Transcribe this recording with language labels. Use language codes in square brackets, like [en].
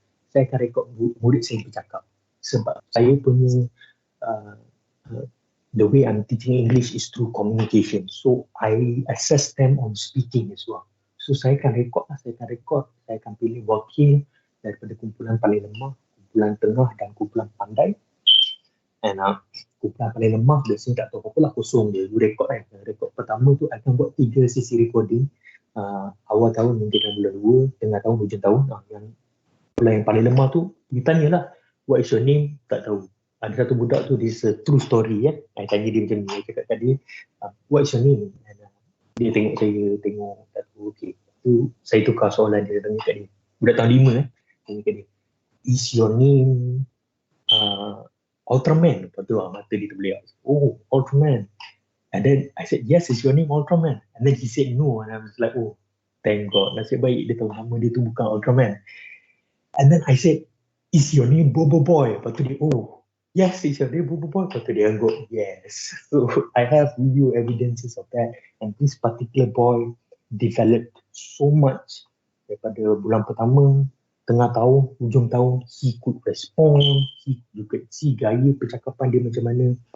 [ms] Saya akan record murid saya bercakap sebab saya punya [en] the way I'm teaching English is through communication. So I assess them on speaking as well. [ms] So saya akan record, saya akan pilih wakil daripada kumpulan paling lemah, kumpulan tengah dan kumpulan pandai. And kumpulan paling lemah biasanya tak tahu apa lah, kosong je, you record kan. Record pertama tu akan buat 3 sesi recording, awal tahun hingga bulan 2, tengah tahun, hujung tahun. Yang kumpulan yang paling lemah tu, you tanyalah, [en] what is your name? [ms] Tak tahu. Ada satu budak tu, [en] this is a true story [ms] ya. I tanya dia macam ni, saya cakap kat dia, [en] what is your name? [ms] And, dia tengok saya, tak tahu, okay. Tu saya tukar soalan dia, tanya kat dia. Budak tahun 5 tanya kat dia, [en] is your name Ultraman? [ms] Lepas tu mata dia terbeliak. Oh, Ultraman. [en] And then I said, yes, is your name Ultraman? And then he said no, and I was like, oh, thank God. [ms] Nasib baik dia tahu nama dia tu bukan Ultraman. [en] And then I said, is your name Bobo Boy? [ms] Lepas tu dia, [en] oh, yes, is your name Bobo Boy? [ms] Lepas tu dia anggap, [en] yes. So I have video evidences of that. And this particular boy developed so much [ms] daripada bulan pertama, tengah tahun, hujung tahun, [en] he could respond, you could see [ms] gaya percakapan dia macam mana,